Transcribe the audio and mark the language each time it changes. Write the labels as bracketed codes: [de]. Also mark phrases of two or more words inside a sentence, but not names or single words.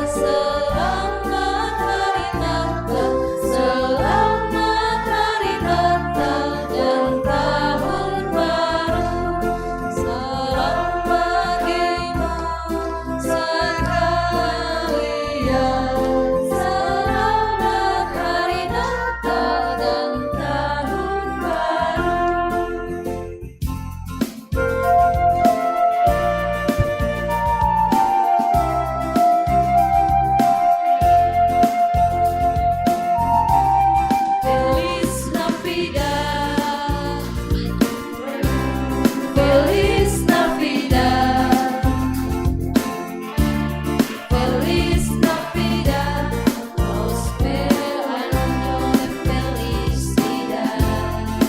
[id] selamat Hari Natal, selamat Hari Natal dan Tahun Baru. Selamat kita sekalian, selamat Hari Natal dan Tahun Baru. [es] Feliz Navidad, Feliz Navidad, Feliz Navidad, prospero año de felicidad.